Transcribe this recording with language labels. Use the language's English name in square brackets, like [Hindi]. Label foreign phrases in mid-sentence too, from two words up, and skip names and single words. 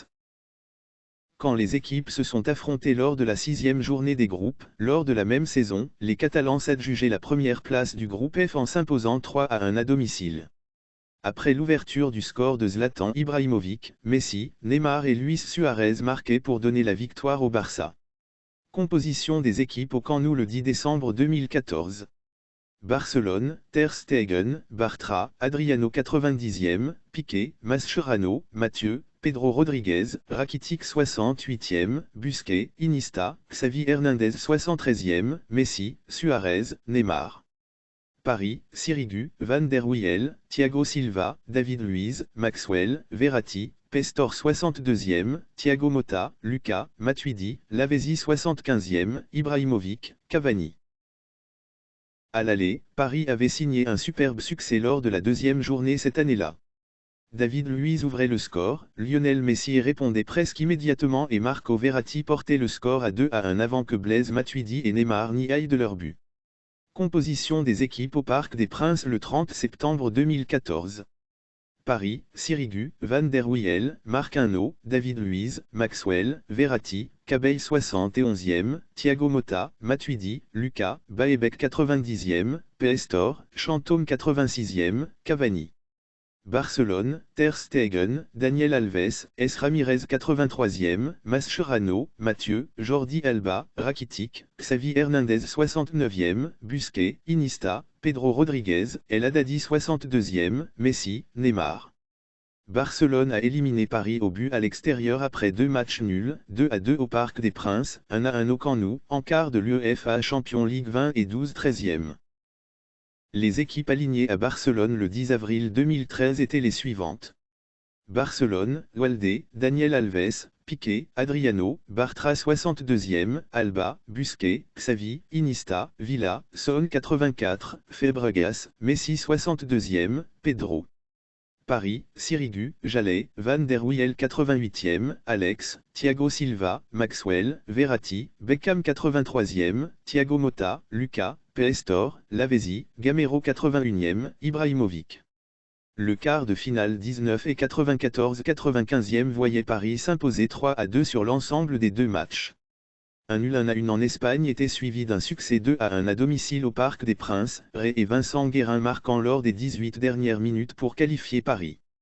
[French] Quand les équipes se sont affrontées lors de la 6e journée des groupes, lors de la même saison, les Catalans s'adjugeaient la première place du groupe F en s'imposant 3-1 à domicile. Après l'ouverture du score de Zlatan Ibrahimovic, Messi, Neymar et Luis Suarez marquaient pour donner la victoire au Barça. Composition des équipes au Camp Nou le 10 décembre 2014. Barcelone, Ter Stegen, Bartra, Adriano 90e, Piqué, Mascherano, Mathieu, Pedro Rodriguez, Rakitic 68e, Busquets, Iniesta, Xavi Hernandez 73e, Messi, Suarez, Neymar. Paris, Sirigu, Van der Wiel, Thiago Silva, David Luiz, Maxwell, Verratti, Pestor 62e, Thiago Motta, Lucas, Matuidi, Lavezzi 75e, Ibrahimovic, Cavani. À l'aller, Paris avait signé un superbe succès lors de la deuxième journée cette année-là. David Luiz ouvrait le score, Lionel Messi répondait presque immédiatement et Marco Verratti portait le score à 2-1 avant que Blaise Matuidi et Neymar n'y aillent de leur but. Composition des équipes au Parc des Princes le 30 septembre 2014. Paris, Sirigu, Van der Wiel, Marquinhos, David Luiz, Maxwell, Verratti, Cabell 71e, Thiago Motta, Matuidi, Lucas, Baebek 90e, Pestor, Chantôme 86e, Cavani. Barcelone, Ter Stegen, Daniel Alves, S. Ramirez 83e, Mascherano, Mathieu, Jordi Alba, Rakitic, Xavi Hernandez 69e, Busquets, Iniesta, Pedro Rodriguez, El Haddadi 62e, Messi, Neymar. Barcelone a éliminé Paris au but à l'extérieur après 2 matchs nuls, 2-2 au Parc des Princes, 1-1 au Camp Nou, en quart de l'UEFA Champions League 20 et 12 13e. Les équipes alignées à Barcelone le 10 avril 2013 étaient les suivantes. Barcelone, Walde, Daniel Alves, Piqué, Adriano, Bartra 62e, Alba, Busquets, Xavi, Iniesta, Villa, Son 84, Fabregas, Messi 62e, Pedro. Paris, Sirigu, Jallet, Van der Wiel 88e, Alex, Thiago Silva, Maxwell, Verratti, Beckham 83e, Thiago Motta, Lucas, Pestor, Lavezzi, Gamero 81e, Ibrahimovic. Le quart de finale 19 et 94-95e voyait Paris s'imposer 3-2 sur l'ensemble des 2 matchs. Un nul 1-1 en Espagne était suivi d'un succès 2-1 à domicile au Parc des Princes, Ray et Vincent Guérin marquant lors des 18 dernières minutes pour qualifier Paris.